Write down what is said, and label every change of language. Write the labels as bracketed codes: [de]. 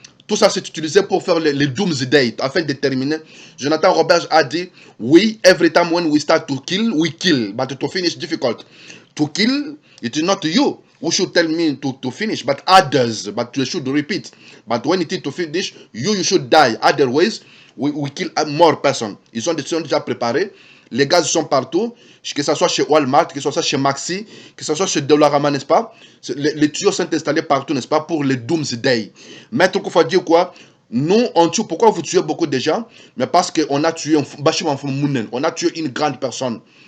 [fr] Tout ça, c'est utilisé pour faire les doomsday, afin de terminer. [en] Jonathan Roberge [fr] a dit, oui, [en] every time when we start to kill, we kill. But to finish, difficult. To kill, it is not you who should tell me to finish, but others. But you should repeat. But when it is to finish, you should die. Otherwise, we kill more person. [fr] Ils sont déjà préparés. Les gaz sont partout, que ce soit chez Walmart, que ce soit chez Maxi, que ce soit chez Dollarama, n'est-ce pas? Les tuyaux sont installés partout, n'est-ce pas? Pour les Doomsday. Maître Koufa dit quoi? Nous, on tue. Pourquoi vous tuez beaucoup de gens? Mais parce qu'on a tué on a tué une grande personne.